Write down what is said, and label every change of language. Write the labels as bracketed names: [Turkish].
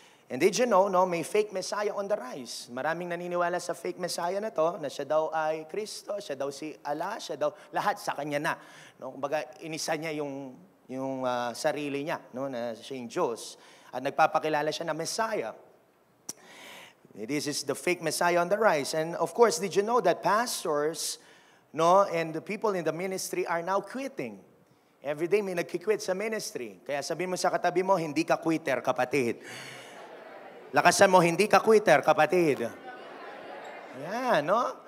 [English] And did you know, no, may fake Messiah on the rise. [Filipino] Maraming naniniwala sa fake Messiah na to, na siya daw ay Kristo, siya daw si Allah, siya daw, lahat sa kanya na. No? Kumbaga, inisa niya yung sarili niya, no, na siya yung Diyos. At nagpapakilala siya na Messiah. [English] This is the fake Messiah on the rise. And of course, did you know that pastors, no, and the people in the ministry are now quitting? Every day [Filipino] may nagkikwit sa ministry. Kaya sabihin mo sa katabi mo, hindi ka quitter, kapatid. Lakasan mo, hindi ka quitter, kapatid. Yan, no?